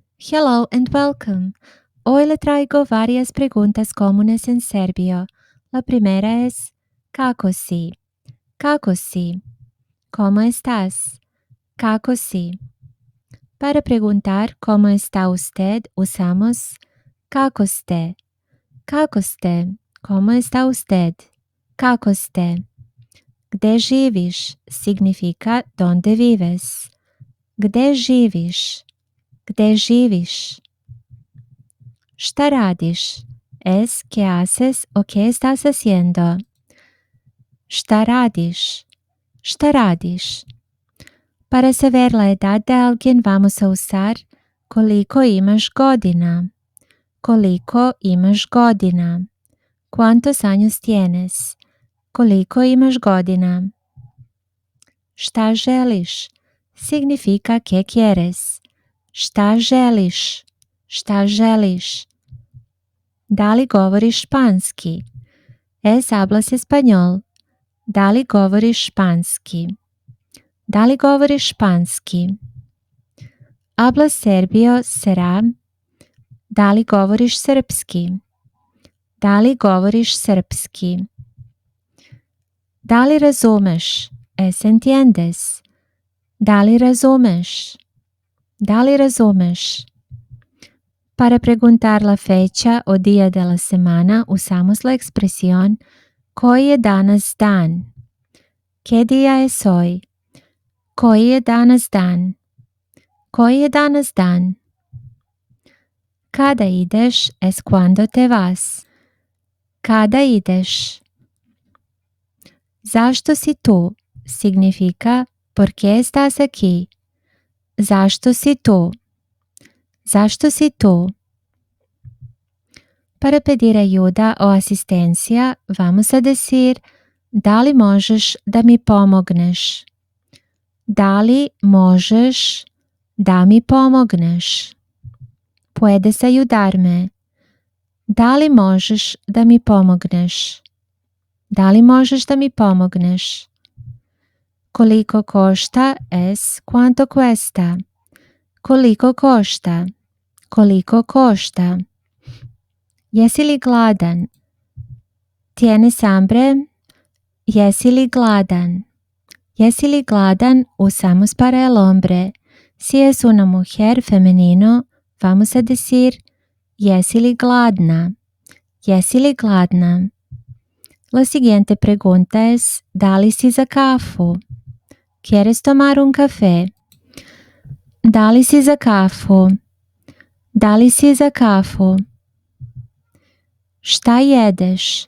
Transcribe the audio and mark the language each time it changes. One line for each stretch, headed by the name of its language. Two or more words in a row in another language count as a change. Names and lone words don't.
English: Hello and welcome.
Spanish: Hoy le traigo varias preguntas comunes en serbio. La primera es
Serbian: kako si? Kako si?
Spanish: ¿Cómo estás?
Serbian: Kako si?
Spanish: Para preguntar cómo está usted, usamos
Serbian: kako ste? Kako ste?
Spanish: ¿Cómo está usted?
Serbian: Kako ste? Gde živiš?
Spanish: Significa donde vives.
Serbian: Gde živiš? Gde živiš? Šta radiš?
Spanish: Es ¿qué haces o qué estás haciendo?
Serbian: Šta radiš? Šta radiš?
Spanish: Para saber la edad de alguien vamos a usar
Serbian: koliko imaš godina. Koliko imaš godina.
Spanish: ¿Cuántos años tienes?
Serbian: Koliko imaš godina. Šta želiš?
Spanish: Significa ¿qué quieres?
Serbian: Šta želiš? Šta želiš? Da li govoriš španski?
Spanish: Hablas español?
Serbian: Da li govoriš španski? Da li govoriš španski?
Spanish: Hablas serbio será?
Serbian: Da li govoriš srpski? Da li govoriš srpski? Da li razumeš? Entiendes? Da li razumeš? Da li razumeš?
Spanish: Para preguntar la fecha o día de la semana usamos la expresión
Serbian: koji je danas dan?
Spanish: ¿Qué día es hoy?
Serbian: Koji je danas dan? Koji je danas dan? Kada ideš
Spanish: es cuando te vas.
Serbian: Kada ideš? Zašto si tu?
Spanish: Significa ¿por qué estás aquí?
Serbian: Zašto si tu? Zašto si tu?
Spanish: Para pedir ayuda o asistencia vamos a decir
Serbian: da li možeš da mi pomogneš? Da li možeš da mi pomogneš?
Spanish: Puedes ayudarme.
Serbian: Da li možeš da mi pomogneš? Da li možeš da mi pomogneš? Koliko košta
Spanish: es cuánto cuesta?
Serbian: Koliko košta? Koliko košta? Jesi li gladan?
Spanish: ¿Tienes hambre?
Serbian: Jesi li gladan? Jesi li gladan
Spanish: usamos para el hombre. Si es una mujer femenino, vamos a decir
Serbian: jesi li gladna? Jesi li gladna?
Spanish: La siguiente pregunta es
Serbian: da li si za kafu?
Spanish: ¿Quieres tomar un café?
Serbian: Da li si za kafu? Da li si za kafu? Šta jedeš?